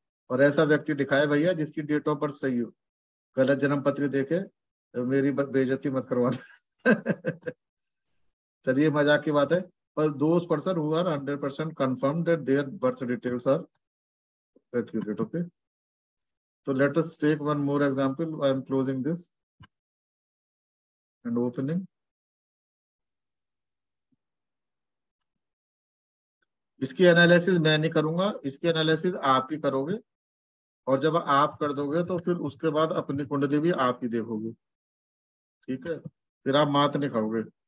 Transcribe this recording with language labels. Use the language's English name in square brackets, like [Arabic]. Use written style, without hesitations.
[Hindi] और ऐसा व्यक्ति दिखाए भैया जिसकी डेट ऑफ बर्थ सही हो, गलत जन्म पत्री देखे तो मेरी बेइज्जती मत करवाना। चलिए मजाक की बात है, पर [English] Those person who are 100% confirm that their birth details are accurate, okay? So let us take one more example. I am closing this and opening. [Hindi] इसकी एनालिसिस मैं नहीं करूंगा, इसकी एनालिसिस आप ही करोगे। और जब आप कर दोगे तो फिर उसके बाद अपनी कुंडली भी आप ही देखोगे, ठीक है? फिर आप मात नहीं खाओगे।